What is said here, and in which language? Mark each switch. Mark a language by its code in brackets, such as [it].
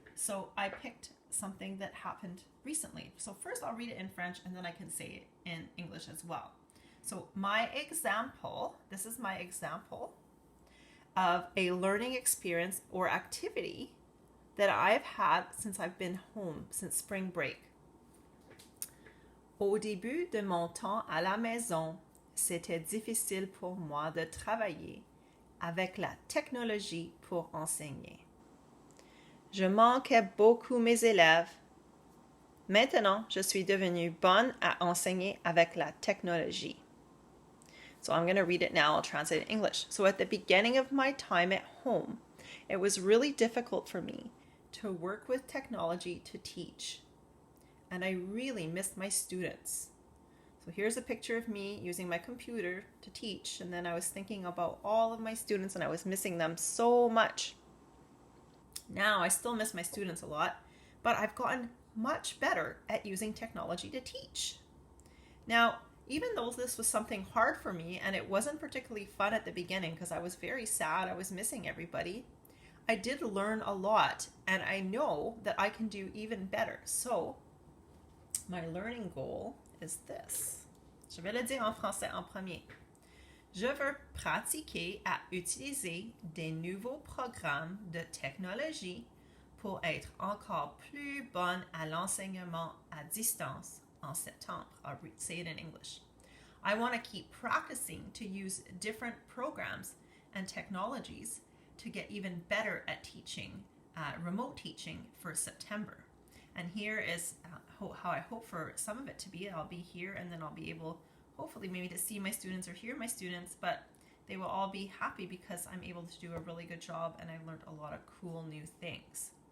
[en] So I picked something that happened recently. So first I'll read it in French and then I can say it in English as well. So my example, this is my example of a learning experience or activity that I've had since I've been home, since spring break. [fr] Au début de mon temps à la maison, c'était difficile pour moi de travailler avec la technologie pour enseigner. Je manquais beaucoup mes élèves. Maintenant, je suis devenue bonne à enseigner avec la technologie. [en] So I'm going to read it now. I'll translate it in English. So at the beginning of my time at home, it was really difficult for me to work with technology to teach. And I really missed my students. So here's a picture of me using my computer to teach. And then I was thinking about all of my students and I was missing them so much. Now I still miss my students a lot, but I've gotten much better at using technology to teach. Now, even though this was something hard for me and it wasn't particularly fun at the beginning because I was very sad, I was missing everybody, I did learn a lot and I know that I can do even better. So my learning goal is this. [fr] Je vais le dire en français en premier. Je veux pratiquer à utiliser des nouveaux programmes de technologie pour être encore plus bonne à l'enseignement à distance en septembre. [en] I'll say it in English. I want to keep practicing to use different programs and technologies to get even better at teaching, remote teaching for September. And here is how I hope for some of it to be. I'll be here and then I'll be able hopefully maybe to see my students or hear my students, but they will all be happy because I'm able to do a really good job and I learned a lot of cool new things.